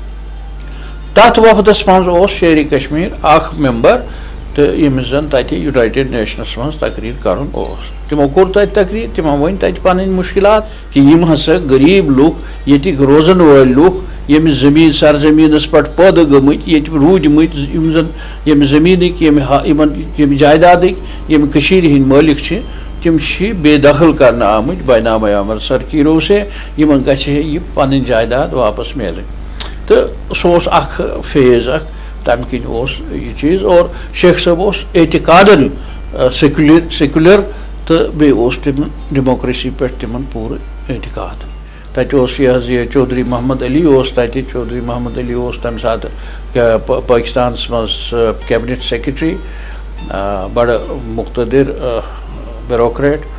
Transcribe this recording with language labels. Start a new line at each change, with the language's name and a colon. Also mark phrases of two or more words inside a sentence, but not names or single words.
Kashmiri: تتھ وفدس منٛز اوس شیرِ کشمیٖر اکھ ممبر تہٕ ییٚمِس زن تتہِ یونایٹڈ نیشنس منٛز تقریٖر کرُن اوس تِمو کوٚر تتہِ تقریٖر تِمو ؤنۍ تتہِ پنٕنۍ مُشکلات کہِ یِم ہسا غریٖب لُکھ ییٚتِکۍ روزن وٲلۍ لُکھ ییٚمہِ زٔمیٖن سرزٔمیٖنس پٮ۪ٹھ پٲدٕ گٔمٕتۍ ییٚتہِ روٗدۍمٕتۍ یِم زن ییٚمہِ زٔمیٖنٕکۍ ییٚمہِ جایدادٕکۍ ییٚمہِ کٔشیٖرِ ہٕنٛدۍ مٲلِک چھِ تِم چھِ بے دخل کرنہٕ آمٕتۍ بینامہ امرتسر
Urdu: کی رو سے
Kashmiri: یِمن گژھِ ہے یہِ پنٕنۍ جایداد واپس میلٕنۍ تہٕ سُہ اوس اکھ فیز اکھ تمہِ کِنۍ اوس یہِ چیٖز اور شیخ صٲب اوس اعتقادن سیکولر تہٕ بیٚیہِ اوس تِمن ڈیموکریسی پٮ۪ٹھ تِمن پوٗرٕ اعتقاد تتہِ اوس یہِ حظ یہِ چودھری محمد علی اوس تتہِ چودھری محمد علی اوس تمہِ ساتہٕ پٲکِستانس منٛز
English: cabinet secretary
Kashmiri: بڑٕ مُقتدر بیوروکریٹ